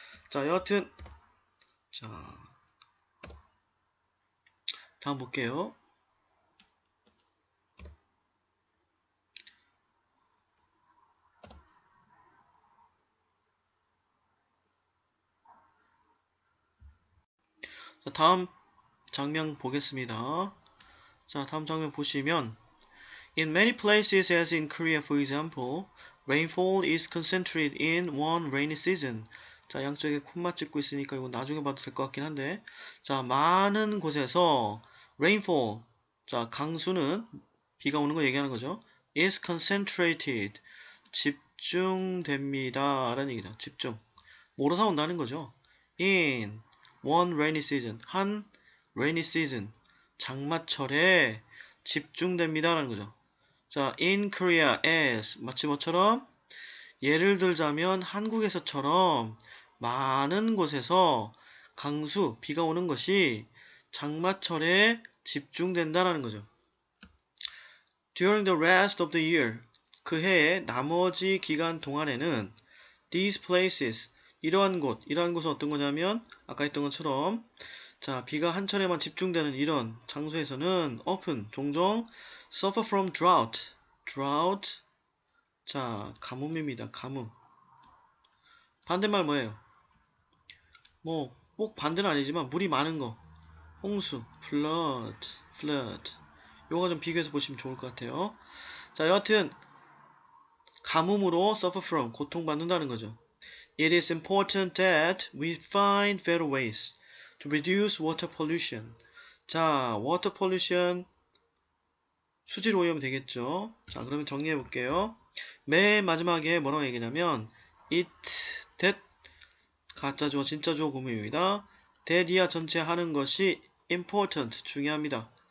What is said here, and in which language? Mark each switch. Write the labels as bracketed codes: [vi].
[ko] 자, 여하튼 자 다음 볼게요. 자, 다음 장면 보겠습니다. 자, 다음 장면 보시면 [en] In many places as in Korea for example, rainfall is concentrated in one rainy season. [ko] 자, 양쪽에 콤마 찍고 있으니까 이거 나중에 봐도 될 것 같긴 한데 자, 많은 곳에서 rainfall, 자, 강수는 비가 오는 거 얘기하는 거죠. [en] is concentrated, [ko] 집중됩니다 라는 얘기다. 집중. 뭐로서 온다는 거죠. [en] in one rainy season, 한 rainy season, [ko] 장마철에 집중됩니다 라는 거죠. 자, [en] in Korea as [ko] 마치 뭐처럼 예를 들자면 한국에서처럼 많은 곳에서 강수, 비가 오는 것이 장마철에 집중된다라는 거죠. [en] During the rest of the year, [ko] 그 해의 나머지 기간 동안에는 [en] these places, [ko] 이러한 곳은 어떤 거냐면 아까 했던 것처럼 자, 비가 한철에만 집중되는 이런 장소에서는 often, 종종 [en] suffer from drought, [ko] 자, 가뭄입니다. 가뭄. 반대말 뭐예요? 뭐, 꼭 반대는 아니지만 물이 많은 거. 홍수, flood. 요거 좀 비교해서 보시면 좋을 것 같아요. 자, 여하튼 가뭄으로 [en] suffer from, [ko] 고통받는다는 거죠. [en] It is important that we find better ways to reduce water pollution. [ko] 자, [en] water pollution, [ko] 수질 오염 되겠죠. 자, 그러면 정리해 볼게요. 맨 마지막에 뭐라고 얘기냐면 it, that, 가짜 주어, 진짜 주어 구문입니다. that이야 전체 하는 것이 important, 중요합니다.